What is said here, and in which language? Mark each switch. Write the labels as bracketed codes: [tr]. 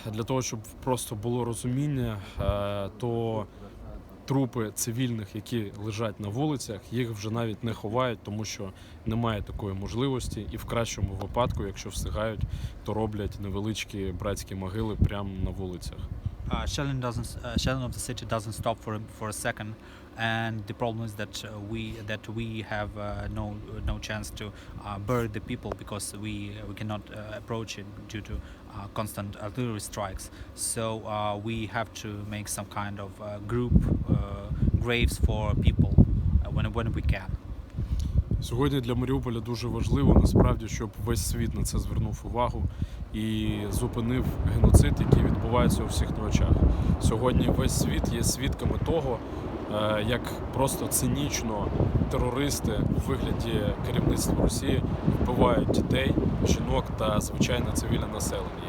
[uk] Для того, щоб просто було розуміння, то трупи цивільних, які лежать на вулицях, їх вже навіть не ховають, тому що немає такої можливості. І в кращому випадку, якщо встигають, то роблять невеличкі братські могили прямо на вулицях. [en] Shelling of the city doesn't stop for a second, and the problem is that we have no chance to bury the people because we cannot approach it due to constant artillery strikes. So we have to make some kind of group graves for people when we can. [uk] Сьогодні для Маріуполя дуже важливо, насправді, щоб весь світ на це звернув увагу і зупинив геноцид, який відбувається у всіх на очах. Сьогодні весь світ є свідками того, як просто цинічно терористи у вигляді керівництва Росії вбивають дітей, жінок та звичайне цивільне населення.